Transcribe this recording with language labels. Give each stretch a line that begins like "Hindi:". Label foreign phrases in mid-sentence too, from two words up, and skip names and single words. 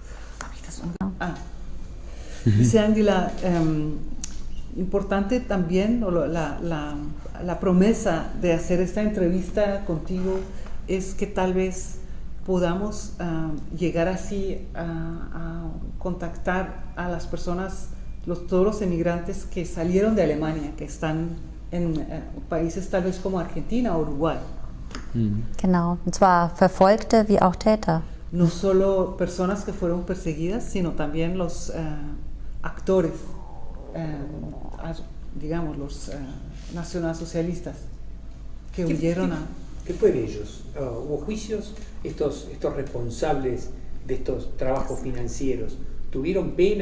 Spanish: Dice Angela, importante también, la promesa de hacer esta entrevista contigo es que tal vez podamos llegar así a contactar a las personas, todos los emigrantes que salieron de Alemania, que están en países tal vez como Argentina o Uruguay.
German: Genau, und zwar Verfolgte wie auch Täter.
Spanish: No solo personas que fueron perseguidas, sino también los actores, digamos, los nacionalsocialistas que huyeron a... ¿Qué fue de ellos? ¿Hubo juicios? Estos responsables de estos trabajos financieros, ¿tuvieron pena?